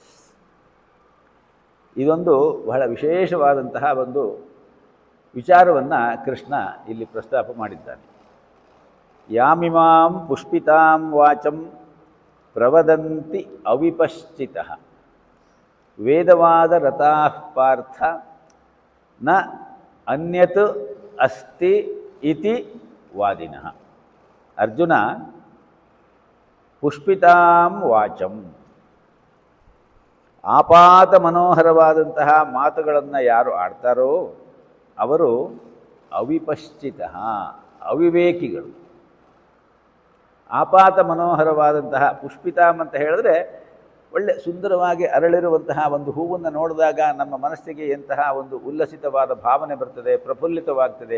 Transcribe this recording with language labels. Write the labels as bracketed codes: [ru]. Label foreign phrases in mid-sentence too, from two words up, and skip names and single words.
[kn] ಇದೊಂದು ಬಹಳ ವಿಶೇಷವಾದಂತಹ ಒಂದು ವಿಚಾರವನ್ನು ಕೃಷ್ಣ ಇಲ್ಲಿ ಪ್ರಸ್ತಾಪ ಮಾಡಿದ್ದಾನೆ. [sa] ಯಾಮಿಮಾಂ ಪುಷ್ಪಿತಾಂ ವಾಚಂ ಪ್ರವದಂತಿ ಅವಿಪಶ್ಚಿತಃ ವೇದವಾದ ರತಾಃ ಪಾರ್ಥ ನ ಅನ್ಯತ್ ಅಸ್ತಿ ಇತಿ ವಾದಿನಃ. ಅರ್ಜುನ, ಪುಷ್ಪಿತಾಂ ವಾಚಂ, [kn] ಆಪಾತ ಮನೋಹರವಾದಂತಹ ಮಾತುಗಳನ್ನು ಯಾರು ಆಡ್ತಾರೋ ಅವರು ಅವಿಪಶ್ಚಿತಃ, ಅವಿವೇಕಿಗಳು. ಆಪಾತ ಮನೋಹರವಾದಂತಹ ಪುಷ್ಪಿತಾಂ ಅಂತ ಹೇಳಿದ್ರೆ ಒಳ್ಳೆ ಸುಂದರವಾಗಿ ಅರಳಿರುವಂತಹ ಒಂದು ಹೂವನ್ನು ನೋಡಿದಾಗ ನಮ್ಮ ಮನಸ್ಸಿಗೆ ಎಂತಹ ಒಂದು ಉಲ್ಲಸಿತವಾದ ಭಾವನೆ ಬರ್ತದೆ, ಪ್ರಫುಲ್ಲಿತವಾಗ್ತದೆ.